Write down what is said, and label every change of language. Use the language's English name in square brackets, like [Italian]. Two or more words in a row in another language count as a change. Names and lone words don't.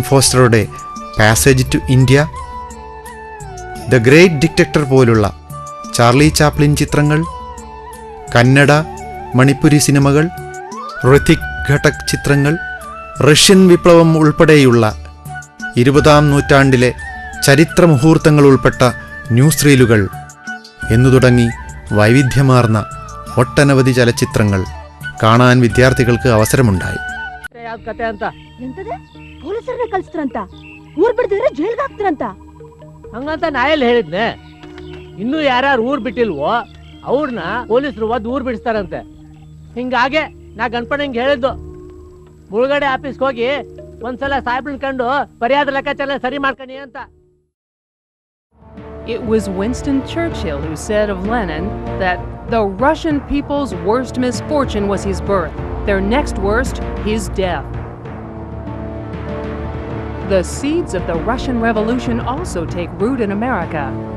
[Malayalam] ഫോസ്റ്ററുടെ പാസേജ് ടു ഇന്ത്യ, ദ ഗ്രേറ്റ് ഡിക്റ്ററ്റർ പോലുള്ള ചാർലി ചാപ്ലിൻ ചിത്രങ്ങൾ, കന്നഡ മണിപ്പുരി സിനിമകൾ, ഋതിക് ഘട്ടക് ചിത്രങ്ങൾ, റഷ്യൻ വിപ്ലവം ഉൾപ്പെടെയുള്ള 20ാം നൂറ്റാണ്ടിലെ ചരിത്ര മുഹൂർത്തങ്ങൾ ഉൾപ്പെട്ട [English] news reels [Malayalam] എന്നു തുടങ്ങി വൈവിധ്യമാർന്ന ഒട്ടനവധി ചലച്ചിത്രങ്ങൾ കാണാൻ വിദ്യാർത്ഥികൾക്ക് അവസരമുണ്ടായി. [Kannada] ಹಂಗಂತ ನಾ ಎಲ್ಲಿ ಹೇಳಿದ್ನೆ? ಇನ್ನೂ ಯಾರ್ಯಾರು ಊರ್ ಬಿಟ್ಟಿಲ್ವೋ ಅವ್ರನ್ನ ಪೊಲೀಸರು ಒದ್ದು ಊರ್ ಬಿಡಿಸ್ತಾರಂತೆ. ಹಿಂಗಾಗೆ ನಾ ಗಣಪಣ್ಣಂಗೆ ಹೇಳಿದ್ದು, ಮುಳುಗಡೆ ಆಫೀಸ್ಗೆ ಹೋಗಿ ಒಂದ್ಸಲ ಸಾಹೇಬ್ರನ್ನ ಕಂಡು ಪರಿಹಾರ ಲೆಕ್ಕಾಚಾರ ಸರಿ ಮಾಡ್ಕಣಿ ಅಂತ. [English] It was Winston Churchill who said of Lenin that the Russian people's worst misfortune was his birth, their next worst, his death. The seeds of the Russian Revolution also take root in America.